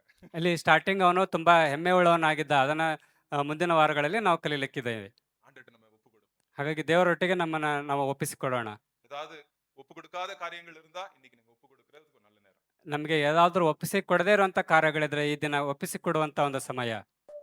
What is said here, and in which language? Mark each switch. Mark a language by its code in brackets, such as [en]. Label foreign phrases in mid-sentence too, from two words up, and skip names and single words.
[kn] ಇಲ್ಲಿ ಸ್ಟಾರ್ಟಿಂಗ್ ಅವನು ತುಂಬಾ ಹೆಮ್ಮೆ ಉಳ್ಳವನಾಗಿದ್ದ, ಅದನ್ನ ಮುಂದಿನ ವಾರಗಳಲ್ಲಿ ನಾವು ಕಲೀಲಿಕ್ಕಿದ್ದೇವೆ. [ta] ஆண்டவர்ட்ட நம்ம ஒப்பு கொடுப்போம். [kn] ಹಾಗಾಗಿ ದೇವರೊಟ್ಟಿಗೆ ನಮ್ಮನ್ನ ನಾವು ಒಪ್ಪಿಸಿಕೊಡೋಣ. [ta] ஏதாவது ஒப்பு கொடுக்காத காரியங்கள் இருந்தா இன்னைக்கு நீங்க ஒப்பு கொடுக்கறதுக்கு ஒரு நல்ல நேரம். [kn] ನಮಗೆ ಯಾವ್ದಾದ್ರು ಒಪ್ಪಿಸಿ ಕೊಡದೇ ಇರುವಂತ ಕಾರ್ಯಗಳಿದ್ರೆ ಈ ದಿನ ಒಪ್ಪಿಸಿ ಕೊಡುವಂತ ಒಂದು ಸಮಯ.